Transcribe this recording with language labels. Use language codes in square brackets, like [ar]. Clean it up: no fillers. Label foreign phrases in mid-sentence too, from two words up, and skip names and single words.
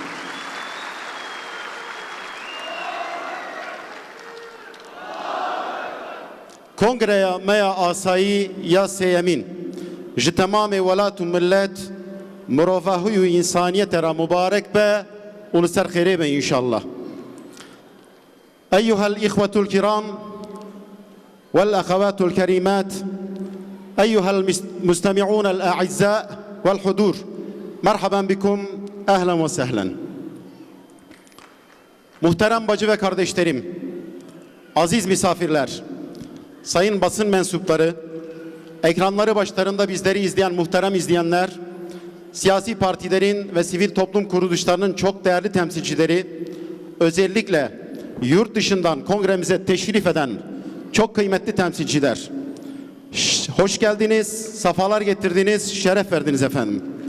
[ku] Kongreya meya asayî ya sêyemîn ji temamê welat û millet mirovahî û însaniyetê ra mübarek be û li ser xêrê be înşallah. [ar] أيها الإخوة الكرام والأخوات الكريمات أيها المستمعون الأعزاء والحضور مرحبا بكم أهلا وسهلا. [tr] Muhterem bacı ve kardeşlerim, aziz misafirler, sayın basın mensupları, ekranları başlarında bizleri izleyen muhterem izleyenler, siyasi partilerin ve sivil toplum kuruluşlarının çok değerli temsilcileri, özellikle yurt dışından kongremize teşrif eden çok kıymetli temsilciler, hoş geldiniz, safalar getirdiniz, şeref verdiniz efendim.